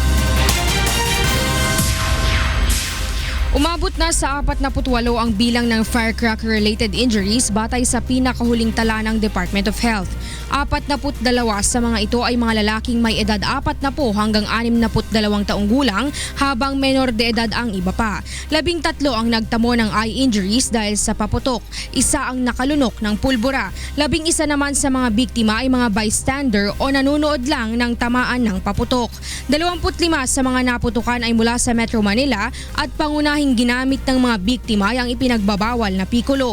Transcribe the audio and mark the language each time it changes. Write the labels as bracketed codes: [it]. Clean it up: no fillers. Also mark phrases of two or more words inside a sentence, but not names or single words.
[tl] Umabot na sa 48 ang bilang ng [en] firecracker-related injuries [tl] batay sa pinakahuling tala ng Department of Health. 42 sa mga ito ay mga lalaking may edad 40 hanggang 62 taong gulang habang menor de edad ang iba pa. 13 ang nagtamo ng [en] eye injuries [tl] dahil sa paputok. Isa ang nakalunok ng pulbura. 11 naman sa mga biktima ay mga bystander o nanunood lang ng tamaan ng paputok. 25 sa mga naputukan ay mula sa Metro Manila at pangunahing ginamit ng mga biktima ay ang ipinagbabawal na Piccolo.